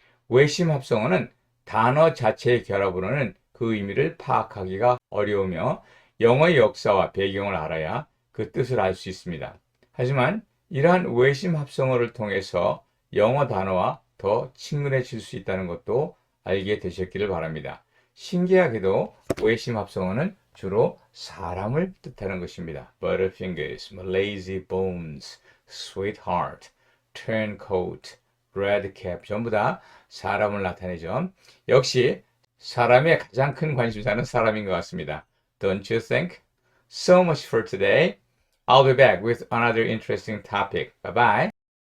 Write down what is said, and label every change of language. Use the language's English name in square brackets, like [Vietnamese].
[Korean] 외심 합성어는 단어 자체의 결합으로는 그 의미를 파악하기가 어려우며 영어의 역사와 배경을 알아야 그 뜻을 알 수 있습니다. 하지만 이러한 외심 합성어를 통해서 영어 단어와 더 친근해질 수 있다는 것도 알게 되셨기를 바랍니다. 신기하게도 외심 합성어는 주로 사람을 뜻하는 것입니다. [English] Butterfingers, lazy bones, sweetheart, turncoat, redcap [Korean] 전부 다 사람을 나타내죠. 역시 사람의 가장 큰 관심사는 사람인 것 같습니다. [English] Don't you think? So much for today. I'll be back with another interesting topic. Bye bye.